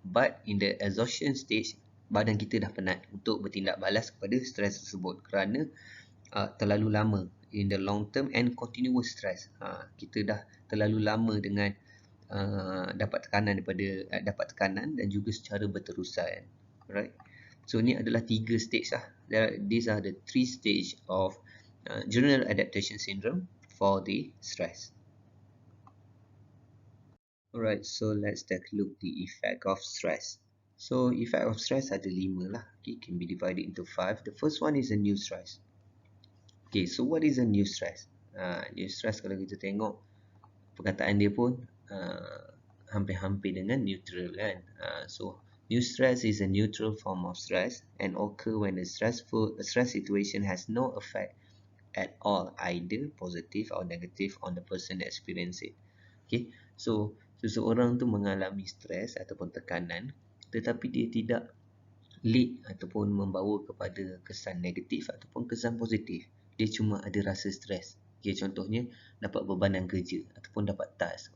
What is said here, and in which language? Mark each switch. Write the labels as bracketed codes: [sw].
[en] But in the exhaustion stage, [ms] badan kita dah penat untuk bertindak balas kepada stres tersebut kerana terlalu lama [en] in the long term and continuous stress. [ms] Kita dah terlalu lama dengan dapat tekanan dan juga secara berterusan. Alright. So ni adalah 3 stage lah. [en] These are the 3 stage of general adaptation syndrome for the stress. Alright, so let's take a look the effect of stress. So effect of stress [ms] ada 5 lah. [en] Okay, can be divided into 5. The first one is a new stress. Okay, so what is a new stress? [ms] New stress kalau kita tengok perkataan dia pun hampir-hampir dengan neutral kan. [en] So new stress is a neutral form of stress and occur when a stress situation has no effect at all, either positive or negative, on the person that experience it. [ms] Okay, so seseorang tu mengalami stres ataupun tekanan tetapi dia tidak lead ataupun membawa kepada kesan negatif ataupun kesan positif. Dia cuma ada rasa stres. Okay, contohnya dapat bebanan kerja ataupun dapat task.